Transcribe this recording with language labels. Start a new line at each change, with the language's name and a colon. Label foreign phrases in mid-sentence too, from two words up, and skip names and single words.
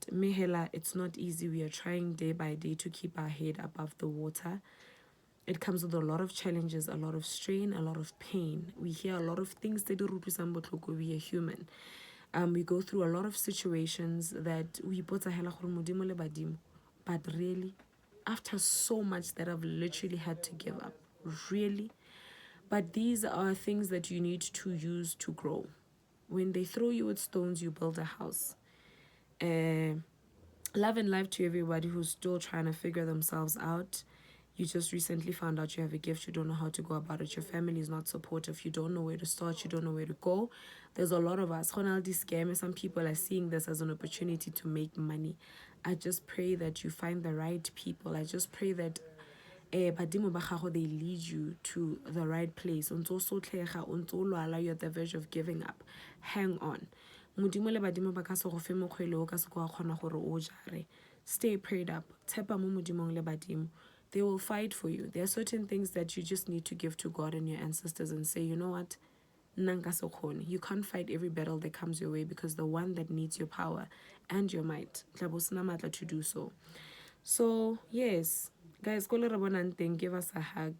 English: Mehela, it's not easy. We are trying day by day to keep our head above the water. It comes with a lot of challenges, a lot of strain, a lot of pain. We hear a lot of things that we are human. We go through a lot of situations that we put a hela
Tswana: Modimo le Badimo.
English: But really, after so much that I've literally had to give up, really. But these are things that you need to use to grow. When they throw you with stones, you build a house. Love and life to everybody who's still trying to figure themselves out. You just recently found out you have a gift, you don't know how to go about it, your family is not supportive, you don't know where to start, you don't know where to go. There's a lot of us. Some people are seeing this as an opportunity to make money. I just pray that you find the right people. I just pray that
Tswana: badimo ba gago,
English: they lead you to the right place. You're at the verge of giving up. Hang on.
Tswana: Modimo le badimo ba ka se go fe mokgwele o ka se go kgona gore o jare.
English: Stay prayed up.
Tswana: Tshepa mo modimong le badimo.
English: They will fight for you. There are certain things that you just need to give to God and your ancestors and say, you know what? You can't fight every battle that comes your way, because the one that needs your power and your might to do so. So yes, guys, give us a hug.